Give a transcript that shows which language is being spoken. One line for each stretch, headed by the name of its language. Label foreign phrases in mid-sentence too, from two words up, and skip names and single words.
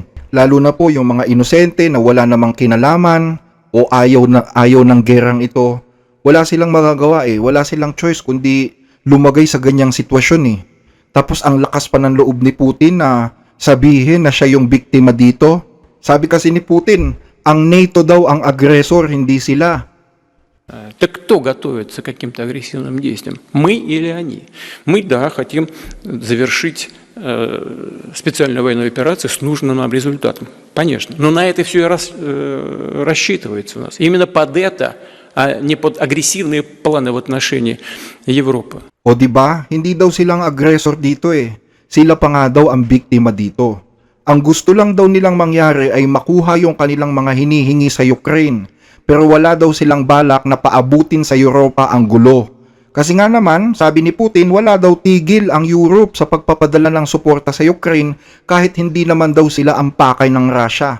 Filipino: Lalo na po yung mga inosente na wala namang kinalaman o ayaw ng gerang ito. Wala silang magagawa wala silang choice kundi lumagay sa ganyang sitwasyon Tapos ang lakas pa ng loob ni Putin na sabihin na siya yung biktima dito. Sabi kasi ni Putin, ang NATO daw ang aggressor, hindi sila.
Russian: Так кто готовится к каким-то агрессивным действиям? Мы или они? Мы, да, хотим завершить специальную военную операцию с нужным нам результатом. Конечно. Но на это все и рассчитывается у нас. Именно под это, а не под агрессивные планы в отношении Европы.
Filipino: O di ba? Hindi daw silang aggressor dito Sila pa nga daw ang biktima dito. Ang gusto lang daw nilang mangyari ay makuha yung kanilang mga hinihingi sa Ukraine. Pero wala daw silang balak na paabutin sa Europa ang gulo. Kasi nga naman, sabi ni Putin, wala daw tigil ang Europe sa pagpapadala ng suporta sa Ukraine kahit hindi naman daw sila ang pakay ng Russia.